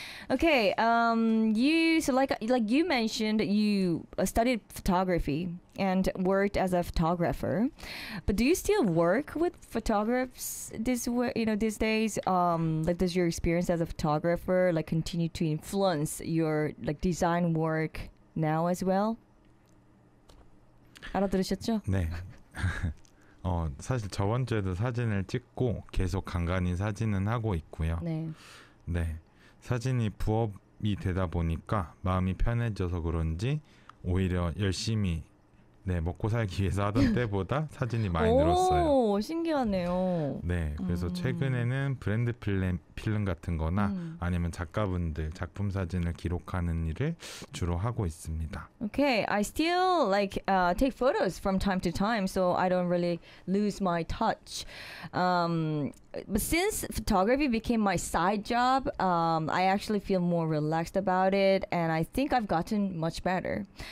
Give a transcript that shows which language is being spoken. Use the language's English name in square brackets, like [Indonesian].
[English] Okay, you mentioned you studied photography and worked as a photographer, but do you still work with photographers these days? Does your experience as a photographer continue to influence your design work now as well? [Korean] 알아들으셨죠? 네. 사실 저번 주에도 사진을 찍고 계속 간간히 사진은 하고 있고요. 네. 네. 사진이 부업이 되다 보니까 마음이 편해져서 그런지 오히려 열심히 먹고 살기 위해서 하던 때보다 사진이 많이 늘었어요. 오, 신기하네요. 네, 그래서 최근에는 브랜드 필름 같은 거나 아니면 작가분들 작품 사진을 기록하는 일을 주로 하고 있습니다. [English] Okay, I still take photos from time to time, so I don't really lose my touch. But since photography became my side job, I actually feel more relaxed about it, and I think I've gotten much better.